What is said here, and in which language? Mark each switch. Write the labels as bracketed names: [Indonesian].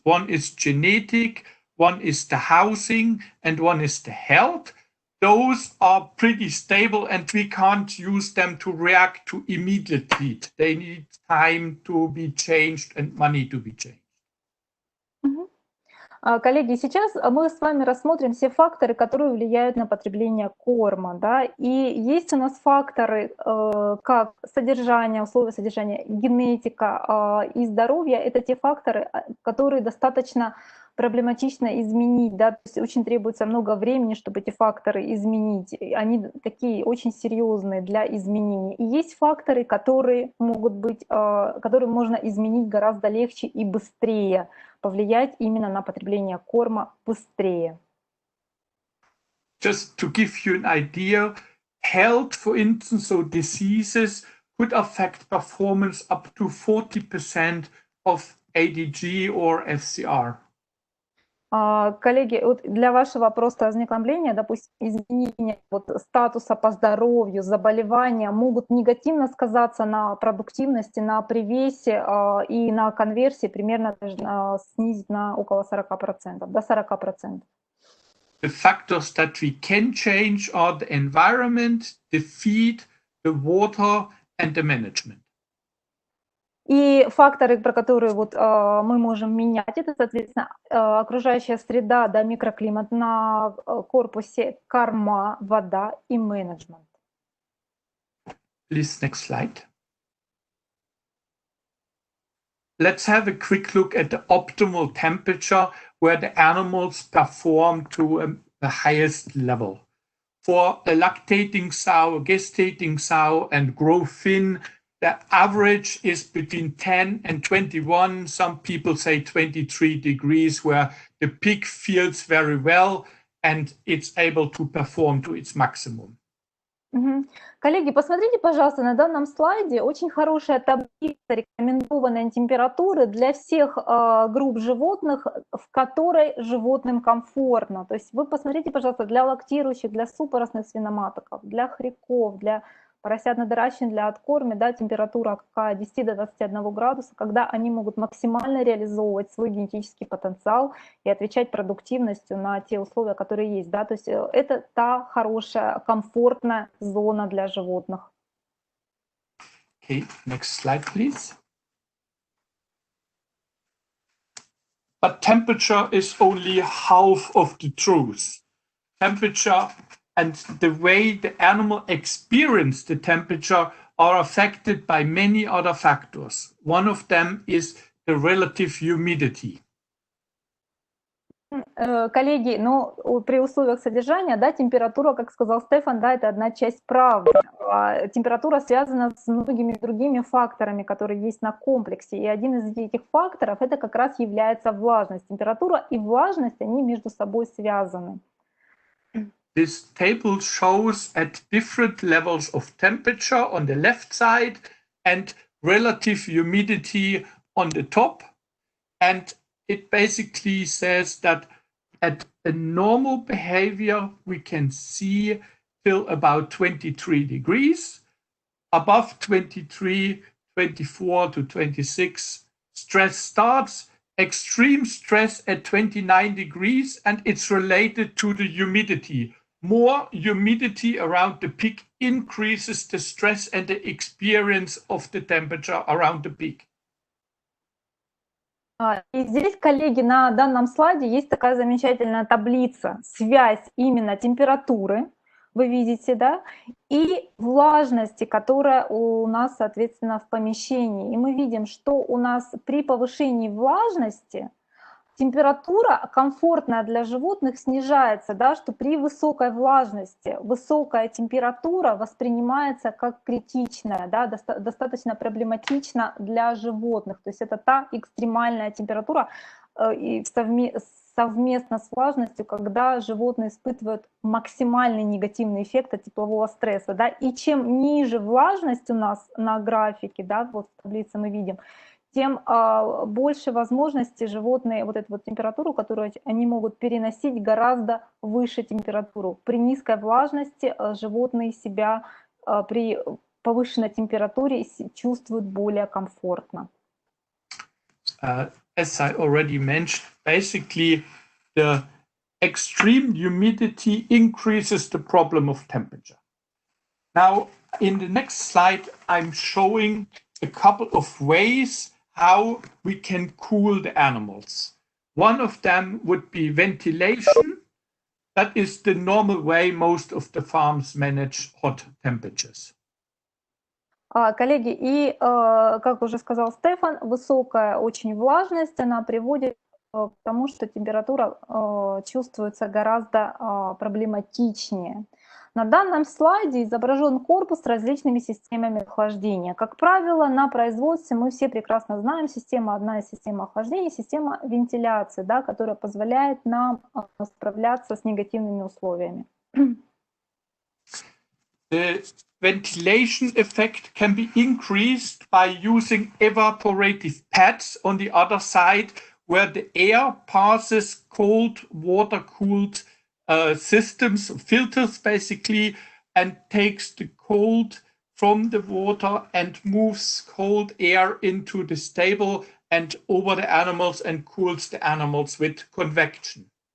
[English] One is genetic, one is the housing, and one is the health. Those are pretty stable and we can't use them to react to immediately. They need time to be changed and money to be changed. [Russian] Коллеги, сейчас мы с вами рассмотрим все факторы, которые влияют на потребление корма. Да? И есть у нас факторы, как содержание, условия содержания, генетика и здоровье. Это те факторы, которые достаточно проблематично изменить. Да? То есть очень требуется много времени, чтобы эти факторы изменить. Они такие очень серьезные для изменения. И есть факторы, которые могут быть, которые можно изменить гораздо легче и быстрее, повлиять именно на потребление корма быстрее. [English] Just to give you an idea, health, for instance, so diseases could affect performance up to 40% of ADG or FCR. [Russian] Коллеги, вот для вашего просто ознакомления, допустим, изменения статуса по здоровью, заболевания могут негативно сказаться на продуктивности, на привесе и на конверсии, примерно снизить на около 40%, до 40%. [English] The factors that we can change are the environment, the feed, the water and the management. [Russian] И факторы, про которые мы можем менять, это, соответственно, окружающая среда, да, микроклимат на корпусе, корма, вода и менеджмент. [English] Please, next slide. Let's have a quick look at the optimal temperature where the animals perform to the highest level. For a lactating sow, gestating sow, and growth fin, the average is between 10 and 21. Some people say 23 degrees, where the pig feels very well and it's able to perform to its maximum. [Russian] Коллеги, посмотрите, пожалуйста, на данном слайде очень хорошая таблица рекомендованной температуры для всех групп животных, в которой животным комфортно. То есть вы посмотрите, пожалуйста, для лактирующих, для супоросных свиноматок, для хряков, для поросят надоращенных, для откорма, да, температура какая 10 до 21 градуса, когда они могут максимально реализовывать свой генетический потенциал и отвечать продуктивностью на те условия, которые есть. Да? То есть это та хорошая, комфортная зона для животных. [English] Okay, next slide, please. But temperature is only half of the truth. Temperature and the way the animal experiences the temperature are affected by many other factors. One of them is the relative humidity. [Russian] Коллеги, но при условиях содержания, да, температура, как сказал Стефан, да, это одна часть правды. Температура связана с многими другими факторами, которые есть на комплексе. И один из этих факторов это как раз является влажность. Температура и влажность, они между собой связаны. [English] This table shows at different levels of temperature on the left side and relative humidity on the top. And it basically says that at a normal behavior, we can see till about 23 degrees. Above 23, 24 to 26, stress starts. Extreme stress at 29 degrees, and it's related to the humidity. More humidity around the peak increases the stress and the experience of the temperature around the peak. [Russian] И здесь, коллеги, на данном слайде есть такая замечательная таблица, связь именно температуры, вы видите, да, и влажности, которая у нас, соответственно, в помещении. И мы видим, что у нас при повышении влажности температура комфортная для животных снижается, да, что при высокой влажности высокая температура воспринимается как критичная, да, достаточно проблематична для животных. То есть это та экстремальная температура и совместно с влажностью, когда животные испытывают максимальный негативный эффект от теплового стресса. Да, и чем ниже влажность у нас на графике, да, вот в таблице мы видим, тем больше возможностей животные вот эту вот температуру, которую они могут переносить, гораздо выше температуру. При низкой влажности животные себя при повышенной температуре чувствуют более комфортно. [English] As I already mentioned, basically the extreme humidity increases the problem of temperature. Now, in the next slide, I'm showing a couple of ways how we can cool the animals. One of them would be ventilation. That is the normal way most of the farms manage hot temperatures. [Russian] Коллеги, и, как уже сказал Стефан, высокая очень влажность, она приводит к тому, что температура чувствуется гораздо проблематичнее. На данном слайде изображен корпус с различными системами охлаждения. Как правило, на производстве мы все прекрасно знаем, одна из систем охлаждения, система вентиляции, да, которая позволяет нам справляться с негативными условиями. [English] The ventilation effect can be increased by using evaporative pads on the other side, where the air passes cold, water-cooled systems, filters basically, and takes the cold from the water and moves cold air into the stable and over the animals and cools the animals with convection.